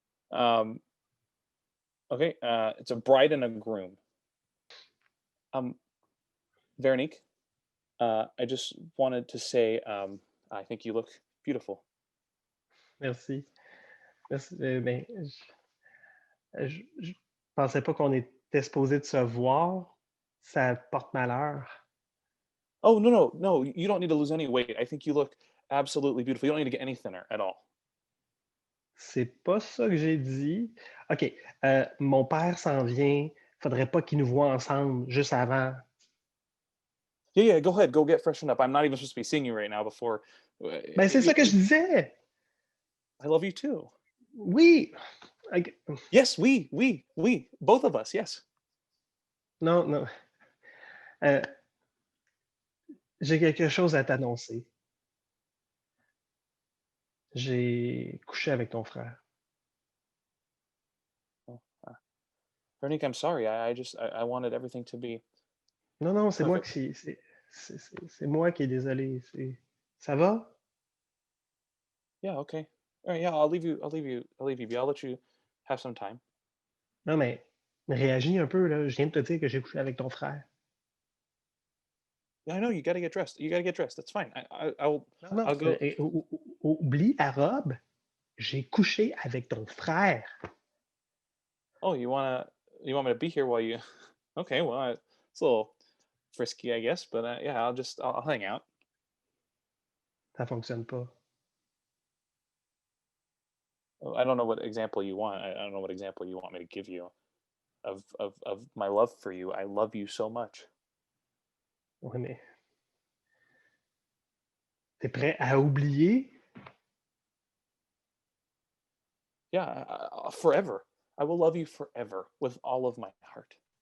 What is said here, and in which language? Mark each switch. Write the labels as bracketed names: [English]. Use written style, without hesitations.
[English] Um, okay. It's a bride and a groom. Um, Veronique, I just wanted to say, I think you look beautiful. [French] Merci. Merci. Ben, je pensais pas qu'on était supposé de se voir. Ça porte malheur. [English] Oh, no, no, no, you don't need to lose any weight. I think you look absolutely beautiful. You don't need to get any thinner at all. [French] C'est pas ça que j'ai dit. OK. Mon père s'en vient. Faudrait pas qu'il nous voit ensemble juste avant. [English] Yeah, yeah, go ahead. Go get freshened up. I'm not even supposed to be seeing you right now before. [French] Ben, c'est ça que je disais. [English] I love you too. [French] Oui. [English] Yes, we, both of us, yes. [French] Non, non. J'ai quelque chose à t'annoncer. J'ai couché avec ton frère. [English] Oh, Veronique, I'm sorry. I wanted everything to be [French] Non, non, c'est moi [English] perfect. [French] qui c'est moi qui est désolé. Ça va? [English] Yeah, okay. All right, yeah, I'll leave you. Be. I'll let you have some time. [French] Non, mais réagis un peu, là. Je viens de te dire que j'ai couché avec ton frère. [English] Yeah, I know you got to get dressed. You got to get dressed. That's fine. [French] Non, non, [English] I'll go. [French] oublie la robe. J'ai couché avec ton frère. [English] Oh, you want me to be here while you? Okay, well, it's a little frisky, I guess, but yeah, I'll hang out. [French] Ça fonctionne pas. [English] Oh, I don't know what example you want. I don't know what example you want me to give you of my love for you. I love you so much. [French] Ouais, mais t'es prêt à oublier? [English] Yeah, forever. I will love you forever with all of my heart.